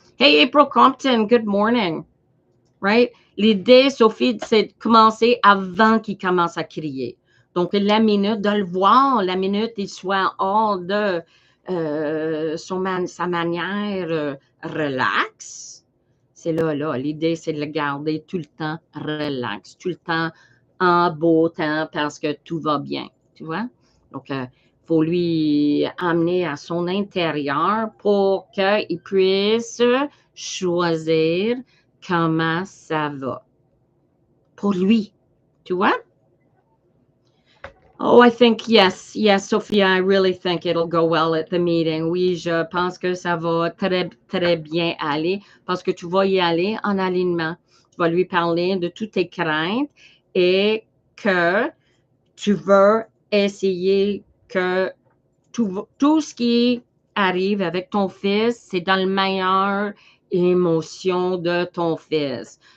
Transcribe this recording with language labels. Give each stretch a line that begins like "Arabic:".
English: Hey, April Compton, good morning. Right?
French: L'idée, Sophie, c'est de commencer avant qu'il commence à crier. Donc, la minute, de le voir, la minute, il soit hors de sa manière relax. C'est là. L'idée, c'est de le garder tout le temps relax, tout le temps en beau temps parce que tout va bien. Tu vois? Donc, il faut lui amener à son intérieur pour qu'il puisse choisir comment ça va pour lui. Tu vois?
English: Oh, I think yes, Sophia, I really think it'll go well at the meeting.
French: Oui, je pense que ça va très, très bien aller parce que tu vas y aller en alignement. Tu vas lui parler de toutes tes craintes et que tu veux essayer que tout ce qui arrive avec ton fils, c'est dans le meilleur émotion de ton fils.